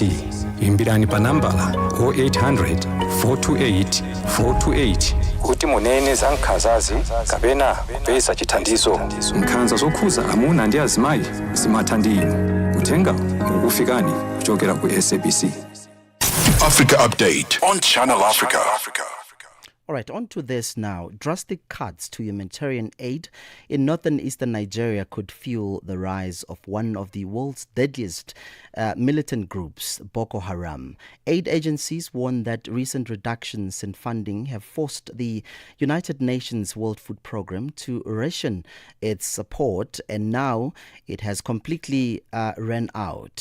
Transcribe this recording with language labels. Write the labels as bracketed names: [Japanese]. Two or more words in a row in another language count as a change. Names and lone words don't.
[Nyanja] Imbirani pa nambala 0800 428 428 kuti munene za nkhanzazi kapena kupeza chithandizo. Nkhanza zokhuza amuna ndi azimayi zimatha ndi inu. Uthenga ukufikani kuchokera ku SABC. [English] Africa Update on Channel Africa. All right, on to this now. Drastic cuts to humanitarian aid in northern eastern Nigeria could fuel the rise of one of the world's deadliest militant groups, Boko Haram. Aid agencies warn that recent reductions in funding have forced the United Nations World Food Programme to ration its support, and now it has completely ran out.